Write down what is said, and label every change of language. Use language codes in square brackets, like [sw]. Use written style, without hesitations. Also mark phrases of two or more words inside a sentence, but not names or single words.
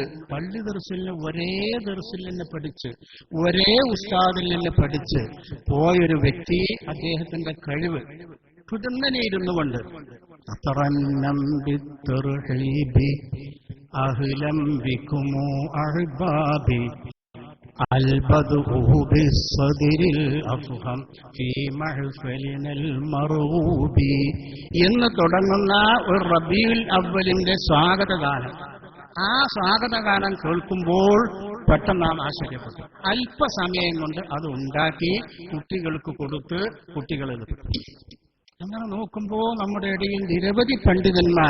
[ml] പള്ളി ദർസിലിന് ഒരേ ദർസിൽ നിന്ന് പഠിച്ച് ഒരേ ഉസ്താദിൽ നിന്ന് പഠിച്ച് പോയൊരു വ്യക്തി അദ്ദേഹത്തിന്റെ കഴിവ് പുതുന്നനെ ഇരുന്നു കൊണ്ട് [ar] أهلا بكم أحبابي البدء بالصدر الأفهم في محفلنا المرغوب [ml] എന്ന് തുടങ്ങുന്ന ഒരു റബീഉൽ അവ്വലിന്റെ സ്വാഗതഗാനം. ആ സ്വാഗതഗാനം കേൾക്കുമ്പോൾ പെട്ടെന്ന് നാം ആശ്ചര്യപ്പെട്ടു. അല്പസമയം കൊണ്ട് അത് ഉണ്ടാക്കി കുട്ടികൾക്ക് കൊടുത്ത് കുട്ടികൾ അങ്ങനെ നോക്കുമ്പോൾ നമ്മുടെ ഇടയിൽ നിരവധി പണ്ഡിതന്മാർ.